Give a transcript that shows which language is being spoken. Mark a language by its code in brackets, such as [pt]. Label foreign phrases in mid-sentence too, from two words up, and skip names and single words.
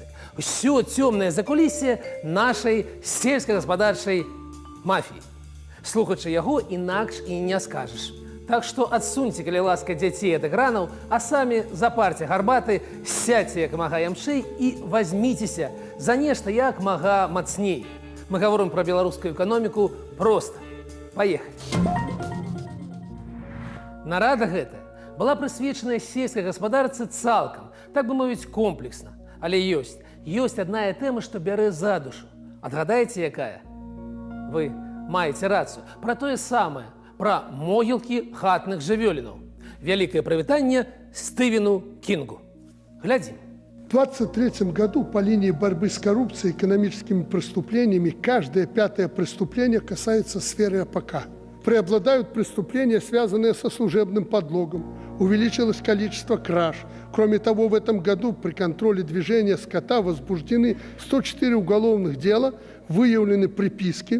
[be] Усё цёмнае закуліссе нашай сельскагаспадарчай мафіі. Слухачы яго інакш і не скажаш. Так што адсуньце, калі ласка, дзяцей ад экранаў, а самі запарце гарбаты, сядьце як мага ямчэй і вазьміцеся за нешта як мага мацней. [ru] Мы говорим про белорусскую экономику просто. Поехали. [be] Нарада гэтая была прысвечаная сельскай гаспадарцы цалкам, так бы мовіць, комплексна. Але ёсць адна тэма, што бярэ за душу. Адгадаеце, якая? Вы маеце рацыю. Пра тое самае, пра могілкі хатных жывёлінаў. Вялікае прывітанне Стывену Кінгу. Глядзім. [ru] В 1923 году по линии борьбы с коррупцией и экономическими преступлениями каждое 5-е преступление касается сферы АПК. Преобладают преступления, связанные со служебным подлогом. Увеличилось количество краж. Кроме того, в этом году при контроле движения скота возбуждены 104 уголовных дела, выявлены приписки.